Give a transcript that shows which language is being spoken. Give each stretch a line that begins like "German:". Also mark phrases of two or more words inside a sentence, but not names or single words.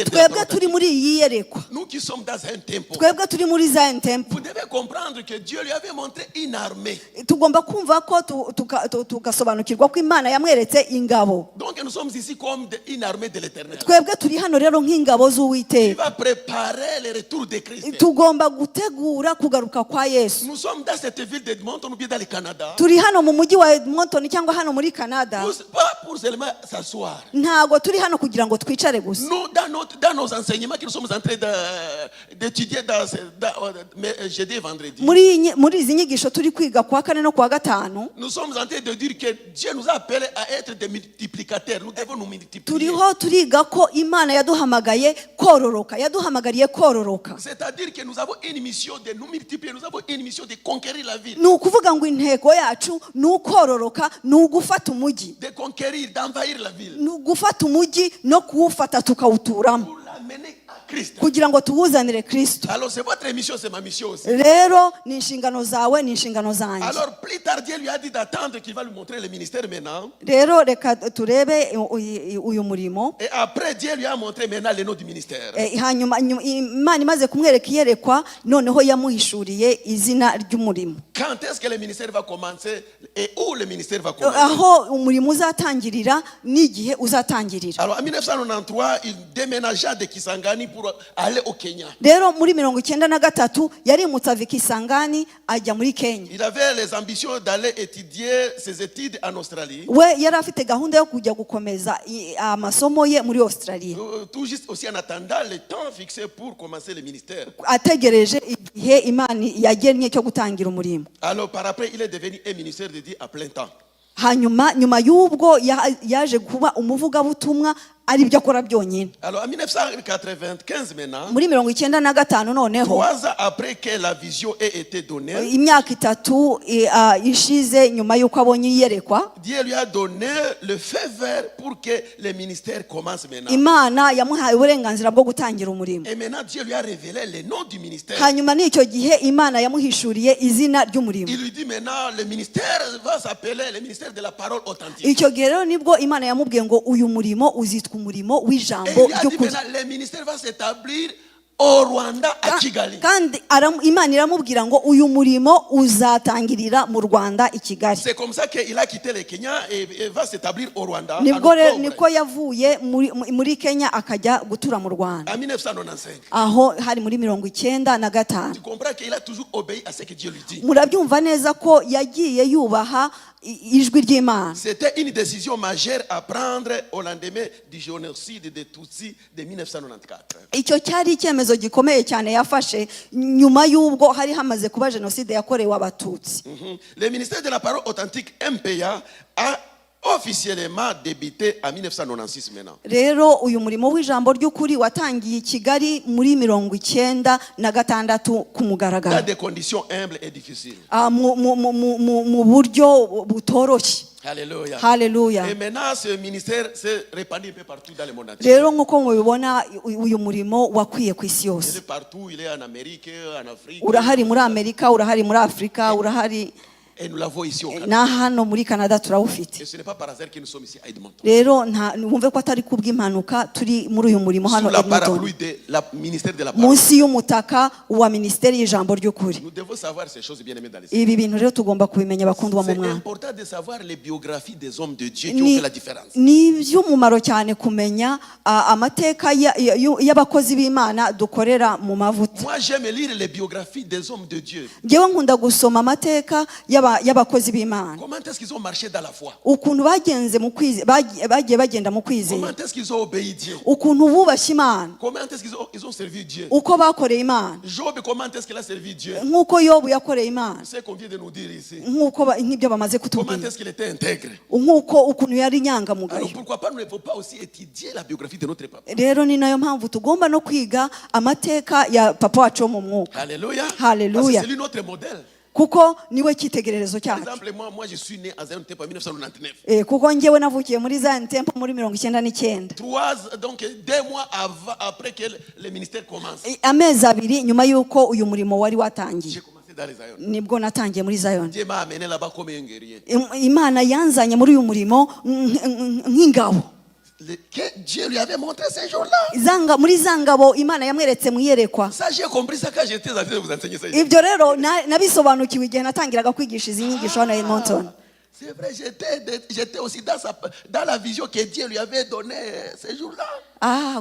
Kinyarwanda: Twebwe turi muri iyi yerekwa.
French: Nous qui sommes dans un temple.
Kinyarwanda: Twebwe turi muri Zion Temple.
French: Vous devez comprendre que Dieu lui avait montré une armée.
Kinyarwanda: Tugomba kumva ko tugasobanukirwa ko Imana yamweretse ingabo.
French: Donc nous sommes ici comme une armée de l'Éternel.
Kinyarwanda: Twebwe turi hano rero nk'ingabo z'Uwiteka.
French: Il va préparer le retour de Christ.
Kinyarwanda: Tugomba gutegura kugaruka kwa Yesu.
French: Nous sommes dans cette ville d'Edmonton ou bien dans le Canada.
Kinyarwanda: Turi hano mu mujyi wa Edmonton cyangwa hano muri Canada.
French: Pas pour seulement s'asseoir.
Kinyarwanda: Ntago turi hano kugira ngo twicare gusa.
French: Nous dans nos enseignements que nous sommes en train d'étudier dans jeudi et vendredi.
Kinyarwanda: Muri izi nyigisho turi kwiga kwa kane no kwa gatanu.
French: Nous sommes en train de dire que Dieu nous a appelés à être des multiplicateurs. Nous devons nous multiplier.
Kinyarwanda: Turiho turiga ko Imana yaduhamagaye kororoka, yaduhamagariye kororoka.
French: C'est-à-dire que nous avons une mission de nous multiplier, nous avons une mission de conquérir la ville.
Kinyarwanda: Ni ukuvuga ngo intego yacu ni ukororoka, ni ugufata umujyi.
French: De conquérir, d'envahir la ville.
Kinyarwanda: Ni ugufata umujyi no kuwufata tukawuturamo.
French: Pour l'amener à Christ.
Kinyarwanda: Kugira ngo tuwuzanire Kristo.
French: Alors c'est votre mission, c'est ma mission aussi.
Kinyarwanda: Rero ni inshingano zawe, ni inshingano zanjye.
French: Alors plus tard Dieu lui a dit d'attendre qu'il va lui montrer le ministère maintenant.
Kinyarwanda: Rero reka turebe uyu murimo.
French: Et après Dieu lui a montré maintenant le nom du ministère.
Kinyarwanda: Hanyuma Imana imaze kumwereka iyerekwa noneho yamuhishuriye izina ry'umurimo.
French: Quand est-ce que le ministère va commencer et où le ministère va commencer?
Kinyarwanda: Aho umurimo uzatangirira n'igihe uzatangirira.
French: Alors en 1993 il déménagea de Kisangani pour aller au Kenya.
Kinyarwanda: Rero muri 1993 yarimutse ava Kisangani ajya muri Kenya.
French: Il avait les ambitions d'aller étudier ses études en Australie.
Kinyarwanda: We yari afite gahunda yo kujya gukomeza amasomo ye muri Australia.
French: Tout juste aussi en attendant le temps fixé pour commencer le ministère.
Kinyarwanda: Ategereje igihe Imana yagennye cyo gutangira umurimo.
French: Alors par après il est devenu un ministère de Dieu à plein temps.
Kinyarwanda: Hanyuma nyuma y'ubwo yaje kuba umuvugabutumwa ari byo akora byonyine.
French: Alors en 1995 maintenant,
Kinyarwanda: muri 1995 noneho
French: 3 ans après que la vision ait été donnée,
Kinyarwanda: imyaka 3 ishize nyuma y'uko abonye iyerekwa,
French: Dieu lui a donné le feu vert pour que le ministère commence maintenant.
Kinyarwanda: Imana yamuhaye uburenganzira bwo gutangira umurimo.
French: Et maintenant Dieu lui a révélé le nom du ministère.
Kinyarwanda: Hanyuma n'icyo gihe Imana yamuhishuriye izina ry'umurimo.
French: Il lui dit maintenant le ministère va s'appeler le ministère de la parole authentique.
Kinyarwanda: Icyo gihe rero nibwo Imana yamubwiye ngo uyu murimo uzitwa umurimo w'ijambo ry'ukuri.
French: Le ministère va s'établir au Rwanda à Kigali.
Kinyarwanda: Kandi Imana iramubwira ngo uyu murimo uzatangirira mu Rwanda i Kigali.
French: C'est comme ça qu'il a quitté le Kenya et va s'établir au Rwanda.
Kinyarwanda: Niko yavuye muri Kenya akajya gutura mu Rwanda.
French: En 1995.
Kinyarwanda: Aho hari muri 1995.
French: Tu comprends qu'il a toujours obéi à ce que Dieu lui dit.
Kinyarwanda: Murabyumva neza ko yagiye yubaha ijwi ry'Imana.
French: C'était une décision majeure à prendre au lendemain du génocide des Tutsis de 1994.
Kinyarwanda: Icyo cyari icyemezo icyemezo gikomeye cyane yafashe nyuma y'ubwo hari hamaze kuba jenoside yakorewe abatutsi.
French: Le ministère de la parole authentique MPA a officiellement débuté en 1996 maintenant.
Kinyarwanda: Rero uyu murimo w'ijambo ry'ukuri watangiye i Kigali muri 1996 ku mugaragaro.
French: Dans des conditions humbles et difficiles.
Kinyarwanda: Mu buryo butoroshye.
French: Alléluia.
Kinyarwanda: Hallelujah.
French: Et maintenant ce ministère s'est répandu un peu partout dans le monde entier.
Kinyarwanda: Rero nk'uko mubibona uyu murimo wakwiye ku isi
French: Il
Kinyarwanda: yose.
French: est partout, il est en Amérique, en Afrique.
Kinyarwanda: Urahari muri Amerika, urahari muri Afrika, urahari
French: Et nous l'avons ici au Canada.
Kinyarwanda: na hano muri Canada turawufite.
French: Et ce n'est pas par hasard que nous sommes ici à Edmonton.
Kinyarwanda: Rero wumve ko atari kubw'impanuka turi muri uyu murimo hano
French: Sous la
Kinyarwanda: Edmonton.
French: parapluie du ministère de la parole.
Kinyarwanda: Munsi y'umutaka wa Minisiteri y'Ijambo ry'ukuri.
French: Nous devons savoir ces choses bien aimées dans les
Kinyarwanda: Ibi bintu rero tugomba kubimenya bakundwa mu
French: C'est
Kinyarwanda: mwana.
French: important de savoir les biographies des hommes de Dieu qui ont fait la différence.
Kinyarwanda: Ni iby'umumaro cyane kumenya amateka y'abakozi b'Imana dukorera mu mavuta.
French: Moi, j'aime lire les biographies des hommes de Dieu.
Kinyarwanda: Ngewe nkunda gusoma amateka y'abakozi b'Imana.
French: Comment est-ce qu'ils ont marché dans la foi?
Kinyarwanda: Ukuntu bagenze mu kwize bagiye bagenda mu kwizera.
French: Comment est-ce qu'ils ont obéi Dieu?
Kinyarwanda: Ukuntu bubashye Imana.
French: Comment est-ce qu'ils ont servi Dieu?
Kinyarwanda: Uko bakoreye Imana.
French: Job, comment est-ce qu'il a servi Dieu?
Kinyarwanda: Nk'uko Yobu yakoreye Imana.
French: C'est ce qu'on vient de nous dire ici.
Kinyarwanda: Nk'ibyo bamaze
French: Comment
Kinyarwanda: kutubwira.
French: est-ce qu'il était intègre?
Kinyarwanda: Ukuntu yari inyangamugayo.
French: Alors pourquoi pas nous ne pouvons pas aussi étudier la biographie de notre papa?
Kinyarwanda: Rero ni nayo mpamvu tugomba no kwiga amateka ya papa wacu wo mu mwuka.
French: Alléluia.
Kinyarwanda: Hallelujah.
French: Parce que c'est lui notre modèle.
Kinyarwanda: Kuko niwe cyitegererezo
French: Par
Kinyarwanda: cyacu.
French: exemple, moi je suis né à Zion Temple en 1999.
Kinyarwanda: Kuko ngewe navukiye muri Zion Temple muri 1999.
French: Donc 2 mois après que le ministère commence.
Kinyarwanda: Amezi abiri nyuma y'uko uyu murimo wari watangiye.
French: J'ai commencé dans les Zion.
Kinyarwanda: Nibwo natangiye muri Zion.
French: Dieu m'a amené là-bas comme un guerrier.
Kinyarwanda: Imana yanzanye muri uyu murimo nk'ingabo.
French: Que Dieu lui avait montré ces jours-là.
Kinyarwanda: Muri zangabo Imana yamweretse mu yerekwa.
French: Ça j'ai compris ça quand j'étais en train de vous enseigner ça.
Kinyarwanda: Ibyo rero nabisobanukiwe igihe natangiraga kwigisha izi nyigisho hano Edmonton.
French: C'est vrai, j'étais aussi dans la vision que Dieu lui avait donnée ces jours-là.